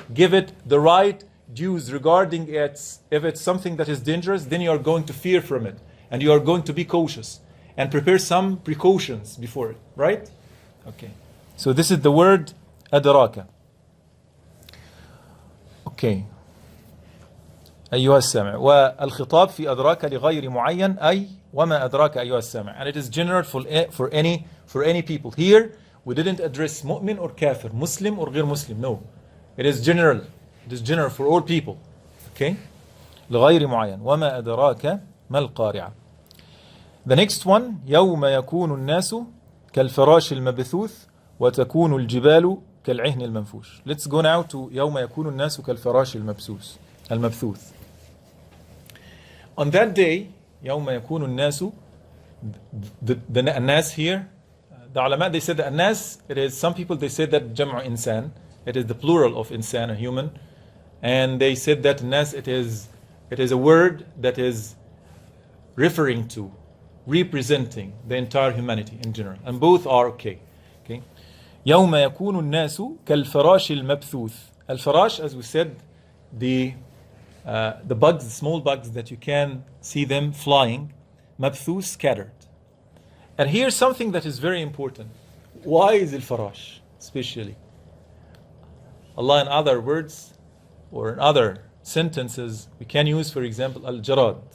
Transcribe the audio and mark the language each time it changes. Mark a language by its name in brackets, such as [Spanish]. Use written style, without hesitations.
[English] Give it the right dues regarding its, if it's something that is dangerous, then you are going to fear from it. And you are going to be cautious and prepare some precautions before it. Right? Okay. So this is the word [Arabic] أدراك. Okay. أيها السامع. والخطاب في أدراك لغير معين أي وما أدراك أيها السامع. [English] And it is general for any people. Here we didn't address mu'min or kafir, Muslim or غير Muslim. No. It is general. It is general for all people. Okay? [Arabic] لغير معين وما أدراك ما القارعة. [English] The next one [Arabic] يوم يكون الناس كالفراش المبثوث وتكون الجبال كالعهن المنفوش. [English] Let's go now to [Arabic] يوم يكون الناس كالفراش المبثوث. [English] On that day, [Arabic] يوم يكون الناس, [English] the الناس here, the ulama, they said that الناس, it is, some people they said that [Arabic] جمع إنسان, [English] it is the plural of إنسان, a human, and they said that الناس, it is a word that is referring to, representing the entire humanity in general, and both are okay. Okay. [Arabic] يوم يكون الناس كالفراش المبثوث. [English] الفراش, as we said, the bugs, the small bugs that you can see them flying, mabthuth, scattered. And here's something that is very important. Why is al-farash especially? Allah in other words or in other sentences we can use, for example, al-jarad.